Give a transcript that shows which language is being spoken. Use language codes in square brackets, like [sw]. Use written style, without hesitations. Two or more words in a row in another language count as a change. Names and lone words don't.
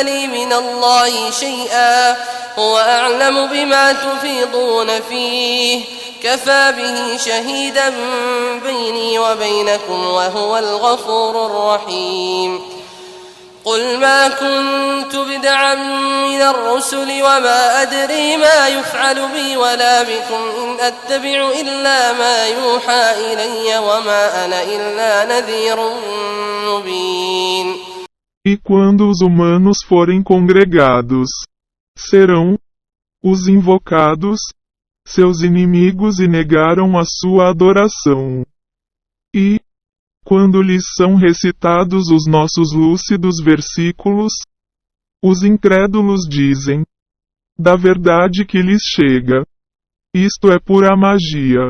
[ar] لي من الله شيئا هو أعلم بما تفيضون فيه كفى به شهيدا بيني وبينكم وهو الغفور الرحيم قل ما كنت بدعا من الرسل وما أدري ما يفعل بي ولا بكم إن أتبع إلا ما يوحى إلي وما أنا إلا نذير مبين. [pt] E quando os humanos forem congregados, serão os invocados, seus inimigos e negaram a sua adoração. E, quando lhes são recitados os nossos lúcidos versículos, os incrédulos dizem: da verdade que lhes chega, isto é pura magia.